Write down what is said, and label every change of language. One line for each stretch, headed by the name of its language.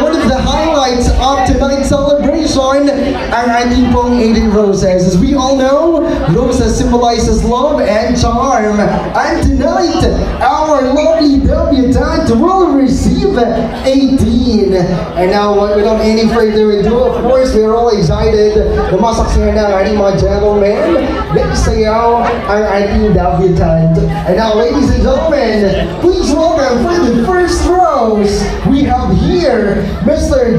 English: One of the highlights of tonight's celebration,
Filipino: ang ating pong 18 roses.
English: As we all know, roses symbolizes love and charm. And tonight, our lovely debutante will receive 18. And now, without any further ado, of course, we are all excited.
Filipino: Lumasaksihan na ang ating mga gentlemen. Nagsayaw ang ating debutante.
English: And now, ladies and gentlemen, please welcome for the first rose, we have here Mr.